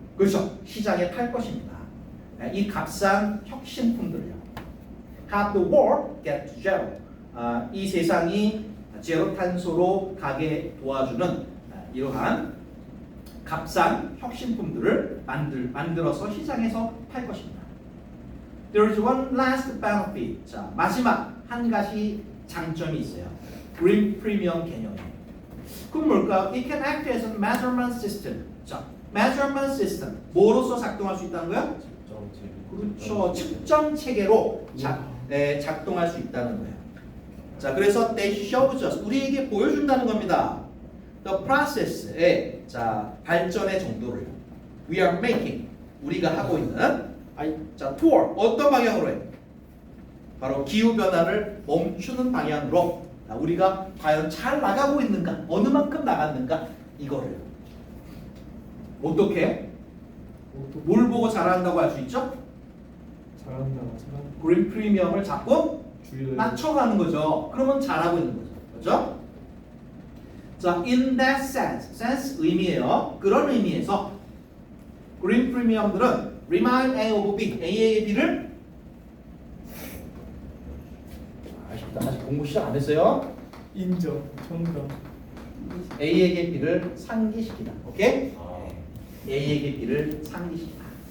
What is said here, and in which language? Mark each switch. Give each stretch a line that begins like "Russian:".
Korean: 그렇죠. 시장에 팔 것입니다. 이 값싼 혁신품들을요.
English: Have the world get to zero.
Korean: 이 세상이 제로 탄소로 가게 도와주는 이러한 값싼 혁신품들을 만들어서 시장에서 팔 것입니다.
English: There is one last benefit.
Korean: 자, 마지막 한 가지 장점이 있어요. Green Premium 개념이. 그럼 뭘까요?
English: It can act as a measurement system.
Korean: 자, measurement system. 뭐로서 작동할 수 있다는 거야? 그렇죠. 측정 체계로 작동할 수 있다는 거예요. 자, 그래서
English: they shows us
Korean: 우리에게 보여준다는 겁니다. The process의 자 발전의 정도를
English: we are making
Korean: 우리가 하고 있는 자 toward 어떤 방향으로 해? 바로 기후 변화를 멈추는 방향으로 우리가 과연 잘 나가고 있는가? 어느 만큼 나갔는가? 이거를 어떻게? 뭘 보고 잘한다고 할 수 있죠? 잘한다. 그린 프리미엄을 자꾸 주의를 낮춰가는 거죠. 그러면 잘하고 있는 거죠. 그렇죠? 자,
English: in that sense
Korean: 의미예요. 그런 의미에서 그린 프리미엄들은 remind A of B, A의 B를 아직 공부 시작 안 했어요. 인정. 정답. A에게 B를 상기시키다. 오케이? A에게 B를 상기시키다.